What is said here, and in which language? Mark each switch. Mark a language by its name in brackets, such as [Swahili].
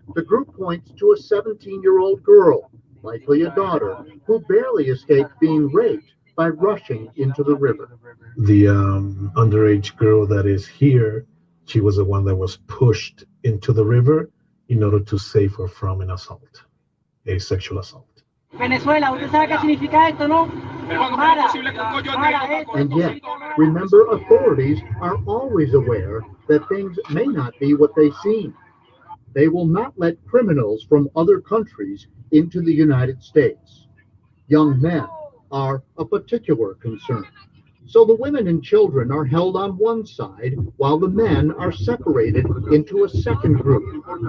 [English] The group points to a 17-year-old girl, likely a daughter, who barely escaped being raped by rushing into the river. The underage girl that is here, she was the one that was pushed into the river in order to save her from an assault, a sexual assault. [Spanish] Venezuela, ¿usted sabe qué significa esto, no? [English] And yet, remember, authorities are always aware that things may not be what they seem. They will not let criminals from other countries into the United States. Young men are a particular concern. So the women and children are held on one side while the men are separated into a second group.